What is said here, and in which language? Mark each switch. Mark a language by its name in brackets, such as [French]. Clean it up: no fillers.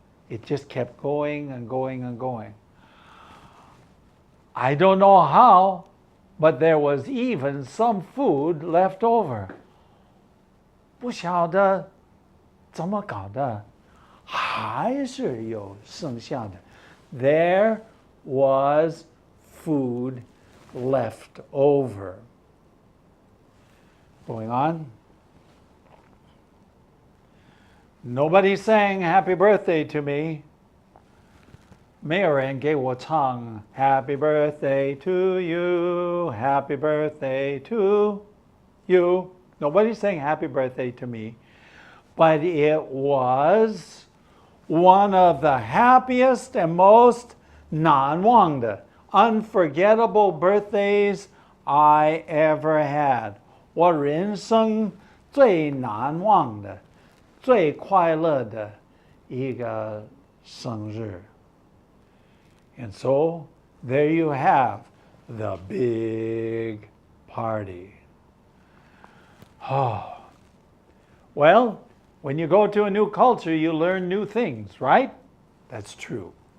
[English] It just kept going and going and going. I don't know how, but there was even some food left over. [Chinese] 不晓得怎么搞的，还是有剩下的。 [English] There was food left over. Going on. Nobody sang happy birthday to me. [Chinese] 没有人给我唱 [English] Happy birthday to you, happy birthday to you. Nobody sang happy birthday to me. But it was one of the happiest and most 难忘的 unforgettable birthdays I ever had. [Chinese] 我人生最难忘的最快乐的一个生日。 [English] And so, there you have the big party. Oh. Well, when you go to a new culture, you learn new things, right? That's true.